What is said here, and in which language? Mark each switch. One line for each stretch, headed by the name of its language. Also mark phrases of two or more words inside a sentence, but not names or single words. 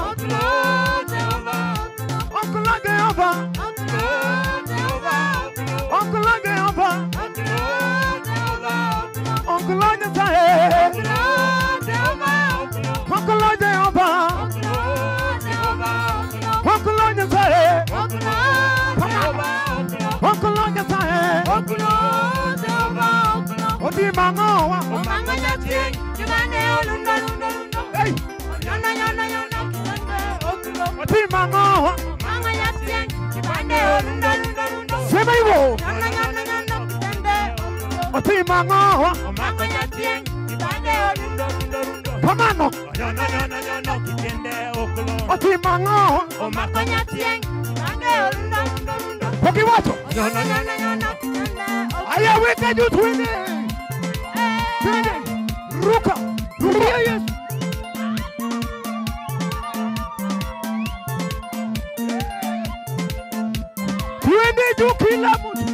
Luo (Kenya and Tanzania): Oklo Jehova. Oklo Jehova. Oklo Nyasaye. Oklo Jehova. Oklo Nyasaye. Oklo Nyasaye. Oti mangowa. Hey. Oti mangowa.
Swahili: Sema hivyo.
Luo (Kenya and Tanzania): Oti mangowa. Pamano. Oti mangowa.
Swahili: Poki watu. Aya weka juu twende. Twende. Ruka. Ruka Yesu. Twende juu kila mtu.